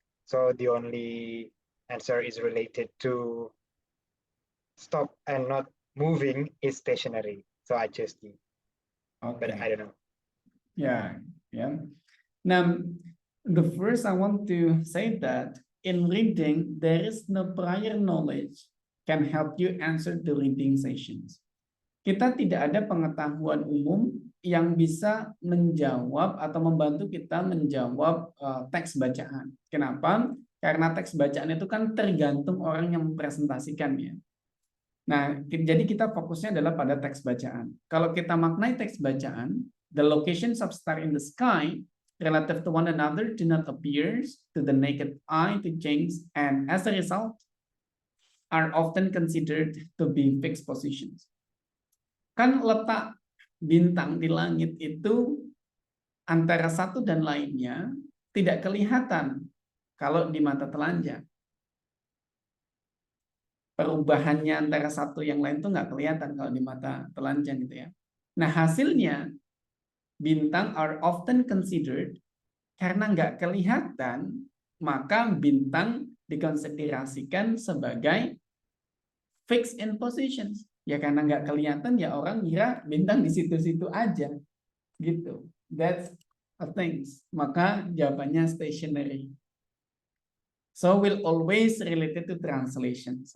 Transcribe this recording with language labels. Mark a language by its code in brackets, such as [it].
[en] So the only answer is related to stop and not moving is stationary. So I chose D, but I Okay. don't know. Yeah. Now, the first I want to say that in reading, there is no prior knowledge can help you answer the reading sessions. [id] Kita tidak ada pengetahuan umum yang bisa menjawab atau membantu kita menjawab teks bacaan. Kenapa? Karena teks bacaan itu kan tergantung orang yang mempresentasikannya. Nah, jadi kita fokusnya adalah pada teks bacaan. Kalau kita maknai teks bacaan, [en] the locations of star in the sky relative to one another do not appear to the naked eye to change, and as a result are often considered to be fixed positions. [id] Kan letak bintang di langit itu antara satu dan lainnya tidak kelihatan kalau di mata telanjang. Perubahannya antara satu yang lain itu nggak kelihatan kalau di mata telanjang gitu ya. Nah, hasilnya bintang [en] are often considered [id] karena nggak kelihatan, maka bintang dikonsiderasikan sebagai fixed in positions. Ya karena nggak kelihatan ya orang kira bintang di situ-situ aja gitu. [en] That's a things. [id] Maka jawabannya stationary. [en] So will always related to translations.